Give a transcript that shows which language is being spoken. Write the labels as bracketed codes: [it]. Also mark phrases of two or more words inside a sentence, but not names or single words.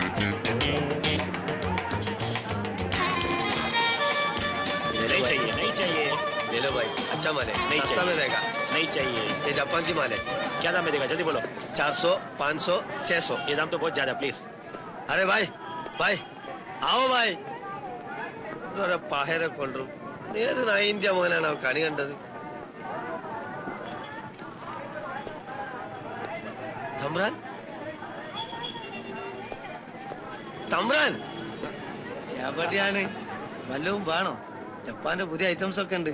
[hi] नहीं चाहिए, नहीं चाहिए। ले लो भाई, अच्छा माल है। नहीं सस्ता चाहिए। में देगा। नहीं चाहिए। ये जापान की माल है। क्या दाम में देगा, जल्दी बोलो। 400, 500, 600। ये दाम तो बहुत ज्यादा, प्लीज। अरे भाई, भाई, आओ भाई. [ml] अरे പാഹേരെ കൊണ്ടു. ഏത് നായിന്റെ മോനാണ് കണി കണ്ടത്? തമ്പ്രാൻ തമ്പ്രാൻ എവിടെയാണ്? വല്ലതും വേണോ? ജപ്പാന്റെ പുതിയ ഐറ്റംസ് ഒക്കെ ഉണ്ട്.